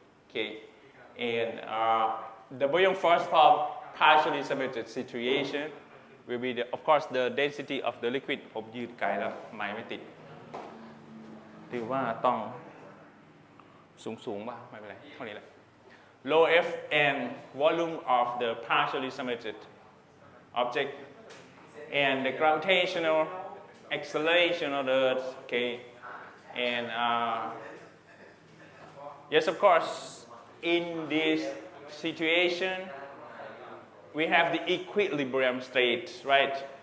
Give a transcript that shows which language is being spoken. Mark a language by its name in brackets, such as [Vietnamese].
[English] Okay, and the buoyant force for partially submerged situation will be, of course, the density of the liquid. [Thai] ผมยืดไกลแล้วไม่ติดถือว่าต้องสูงป่ะไม่เป็นไรเท่านี้แหละ [English] Rho F and volume of the partially submerged object and the gravitational acceleration of the Earth. Okay, and yes, of course, in this situation, we have the equilibrium state, right?